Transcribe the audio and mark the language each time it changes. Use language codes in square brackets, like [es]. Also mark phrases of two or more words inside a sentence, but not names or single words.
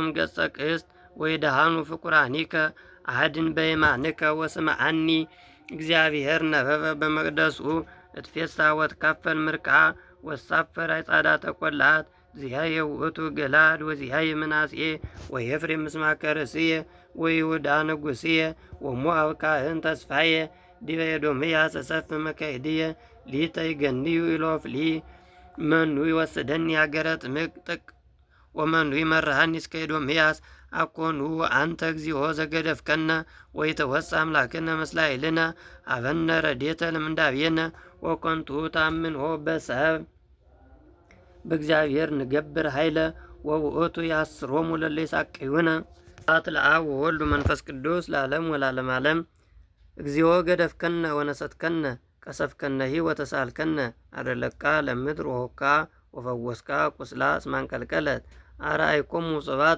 [gez] ገጸ ቅስት ወይድኃኑ ፍቁራኒከ አሐድን በየማንከ ወስምዓኒ። እግዚአብሔር ነበበ በመቅደሱ እትፌሳ ወትካፈል ምርቃ ወሳፈር አዕጻዳተ ቈላት። ዚአየ ውእቱ ገላድ ወዚአየ ምናሴ ወኤፍሬም ምስማከ ርእስየ ወይሁዳ ንጉሥየ ወሞዓብ ካህን ተስፋየ። ዲበ ኤዶምያስ እሰፍሕ መካይድየ ሊተ ይገንዩ ኢሎፍሊ። መኑ ይወስደኒ ሀገረ ጥምቅጥቅ ወመኑ ይመርሐኒ እስከ ኤዶምያስ። አኮኑ አንተ እግዚኦ ዘገደፍከነ ወይተወፅእ አምላክነ ምስለ ኃይልነ ሀበነ ረድኤተ ለምንዳቤነ ወኮንቱ ታምንሆ በሰብ በእግዚአብሔር ንገብር ኃይለ ወውእቱ ያስሮሙ ለለ ይሳቅዩነ ስብሐት ለአብ ወወልድ ወመንፈስ ቅዱስ ለዓለም ወለዓለመ ዓለም። እግዚኦ ገደፍከነ ወነሰትከነ ቀሰፍከነሂ ወተሳልከነ አደለቃ ለምድር ወሆካ ወፈወስካ ቁስላ እስማንቀልቀለት አርአይኮሙ ጽባተ